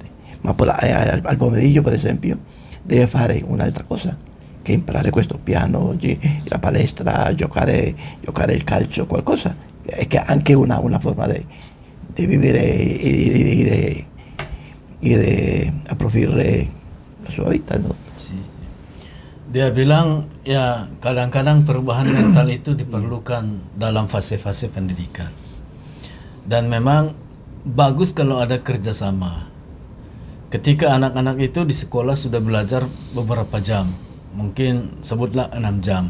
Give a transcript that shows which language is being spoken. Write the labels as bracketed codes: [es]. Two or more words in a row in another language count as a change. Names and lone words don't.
[it] Ma al pomeriggio, per esempio, deve fare un'altra cosa, che imparare questo piano, la palestra, giocare il calcio, qualcosa. È che anche una forma di vivere e di approfittare la sua vita, no? [id] Dia bilang ya kadang-kadang perubahan mental itu diperlukan dalam fase-fase pendidikan. Dan memang bagus kalau ada kerjasama. Ketika anak-anak itu di sekolah sudah belajar beberapa jam, mungkin sebutlah 6 jam.